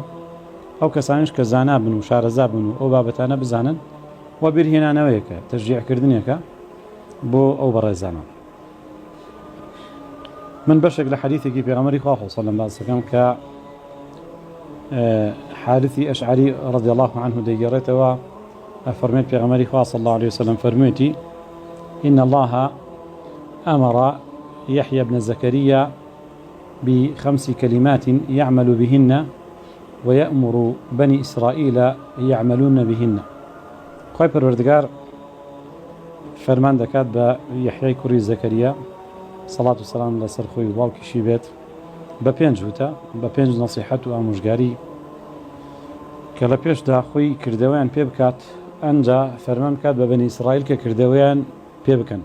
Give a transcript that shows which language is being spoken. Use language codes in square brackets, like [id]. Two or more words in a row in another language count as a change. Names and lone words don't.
[ckb] ئەو کەسانش کە زانا بن و شارەزا بن و ئەو بابەتانە بزانن و بیرهێنانەوەیەکە تەشجیعکردنێکە بۆ ئەو بەڕێزانە. من بەشێک لە حەدیثێکی پێغەمبەری خوا [ar] صلی الله علیه وسلم [ckb] کە حارثی ئەشعری [ar] رضی الله عنه [ckb] دەیگەڕێتەوە ئەفەرمێت پێغەمبەری خوا [ar] صلی الله عليه وسلم [ckb] فەرموویەتی [ar] إن الله أمر يحيى بن زكريا ب5 كلمات يعمل بهن ويأمر بني إسرائيل يعملون بهن. [ckb] خوای پەروەردگار فەرمان دەکات بە یەحیای کوڕی زەکەریا سەڵات و سەلام لەسەر خۆی و باوکیشی بێت بە 5 وتە بە 5 نەسیحەت و ئامۆژگاری کە لە پێشدا خۆی کردەوەیان پێ بکات، ئەنجا فەرمان بکات بە بەنی ئیسرائیل کە کردەوەیان پێ بکەن.